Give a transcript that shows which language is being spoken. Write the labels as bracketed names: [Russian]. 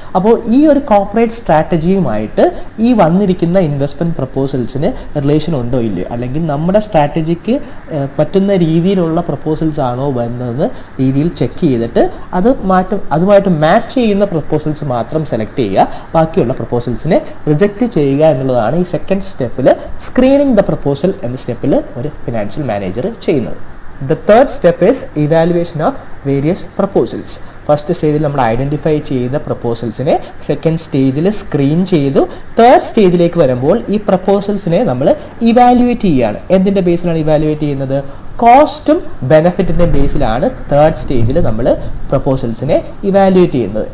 [Malayalam] അപ്പോൾ ഈ ഒരു കോർപ്പറേറ്റ് സ്ട്രാറ്റജിയുമായിട്ട് ഈ വന്നിരിക്കുന്ന ഇൻവെസ്റ്റ്മെൻറ്റ് പ്രപ്പോസൽസിന് റിലേഷൻ ഉണ്ടോ ഇല്ലയോ, അല്ലെങ്കിൽ നമ്മുടെ സ്ട്രാറ്റജിക്ക് പറ്റുന്ന രീതിയിലുള്ള പ്രപ്പോസൽസ് ആണോ വരുന്നത് രീതിയിൽ ചെക്ക് ചെയ്തിട്ട് അതുമായിട്ട് മാച്ച് ചെയ്യുന്ന പ്രപ്പോസൽസ് മാത്രം സെലക്ട് ചെയ്യുക. ബാക്കിയുള്ള പ്രപ്പോസൽസിനെ റിജക്റ്റ് ചെയ്യുക എന്നുള്ളതാണ് ഈ സെക്കൻഡ് സ്റ്റെപ്പിൽ സ്ക്രീനിങ് ദ പ്രപ്പോസൽ എന്ന സ്റ്റെപ്പിൽ ഒരു ഫിനാൻഷ്യൽ മാനേജർ ചെയ്യുന്നത്. [English] The third step is evaluation of various proposals. [Malayalam] First സ്റ്റേജിൽ നമ്മൾ ഐഡൻറ്റിഫൈ ചെയ്ത പ്രപ്പോസൽസിനെ സെക്കൻഡ് സ്റ്റേജിൽ സ്ക്രീൻ ചെയ്തു. തേർഡ് സ്റ്റേജിലേക്ക് വരുമ്പോൾ ഈ പ്രപ്പോസൽസിനെ നമ്മൾ ഇവാലുവേറ്റ് ചെയ്യുകയാണ്. എന്തിൻ്റെ ബേസിലാണ് ഇവാലുവേറ്റ് ചെയ്യുന്നത്? കോസ്റ്റും ബെനഫിറ്റിൻ്റെ ബേസിലാണ് തേർഡ് സ്റ്റേജിൽ നമ്മൾ പ്രപ്പോസൽസിനെ ഇവാലുവേറ്റ് ചെയ്യുന്നത്.